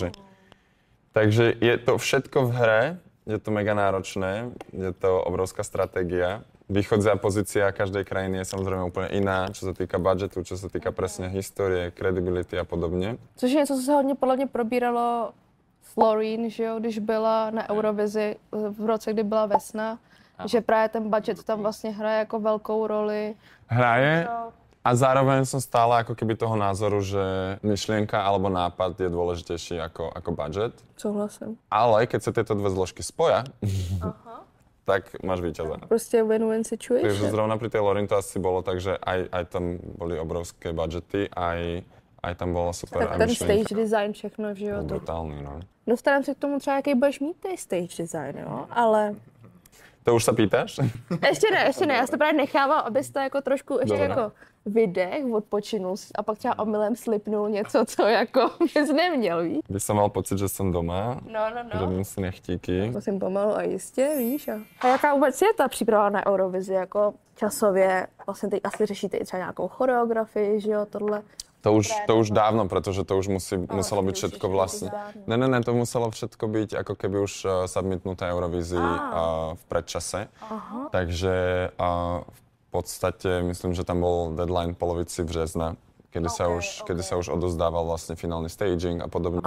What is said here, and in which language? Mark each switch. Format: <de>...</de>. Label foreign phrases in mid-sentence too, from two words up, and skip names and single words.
<sk>Takže je to všetko v hre, je to mega náročné, je to obrovská stratégia. Východzia pozícia každej krajiny je samozrejme úplne iná, čo sa týka budžetu, čo sa týka presne histórie,</sk> <cs>credibility a podobně. Což je něco, co se hodně podle mě probíralo s Loreen, že jo, když byla na Eurovizi v roce, kdy byla Vesna, že právě ten budget tam vlastně hraje jako velkou roli.</cs> <sk>Hraje a zároveň som stále ako keby toho názoru, že myšlienka alebo nápad je dôležitejší ako budget.</sk> <cs>Souhlasím.</cs> <sk>Ale keď sa tieto dve zložky spoja, tak máš víťaza.</sk> <en>Prostě win-win situation.</en> <sk>Takže zrovna pri tej Loreen to asi bolo tak, že aj tam boli obrovské budžety, aj tam bola super. Tak ten</sk> <en>stage design,</en> <cs>všechno v životu.</cs> <sk>Brutálny, no.</sk> <cs>Dostaneme se k tomu třeba, jaký budeš mít ty</cs> <en>stage design,</en> <cs>jo?</cs> <sk>Ale... To už sa pýtaš?</sk> <cs>Ještě ne, já si to právě nechávám, abys to jako trošku ještě jako vydech, odpočinul a pak třeba omylem slipnul něco, co jako bys neměl, víš?</cs> <sk>By som mal pocit, že som doma, robím si nechtíky.</sk> <cs>Musím pomalu a jistě, víš. A jaká vůbec je ta příprava na Eurovizi, jako časově, vlastně teď asi řešíte i třeba nějakou choreografii, že jo, tohle?</cs> <sk>To už dávno, pretože to už muselo byť všetko vlastne. Ne, to muselo všetko byť ako keby už submitnuté Eurovízii v predčase. Takže v podstate myslím, že tam bol deadline polovici března, kedy sa už odozdával vlastne finálny staging a podobne.</sk>